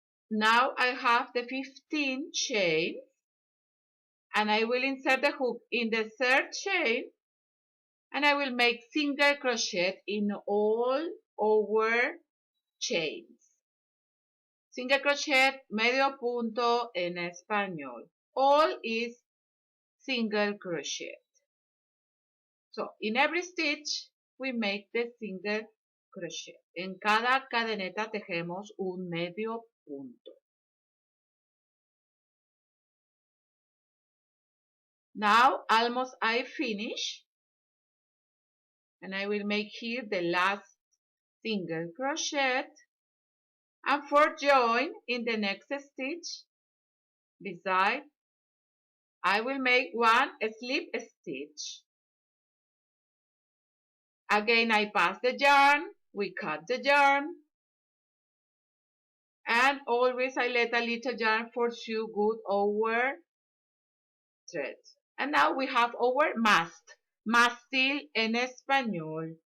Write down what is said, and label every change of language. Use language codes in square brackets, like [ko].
[en] Now I have the 15 chains. And I will insert the hook in the third chain. And I will make single crochet in all our chains. Single crochet, medio punto en español. All is single crochet. So, in every stitch, we make the single crochet. [es] En cada cadeneta tejemos un medio punto. [en] Now, almost I finish. And I will make here the last single crochet. And for join in the next stitch, beside, I will make one slip stitch. Again, I pass the yarn, we cut the yarn, and always I let a little yarn for 2 good our threads. And now we have our mast, mástil en español.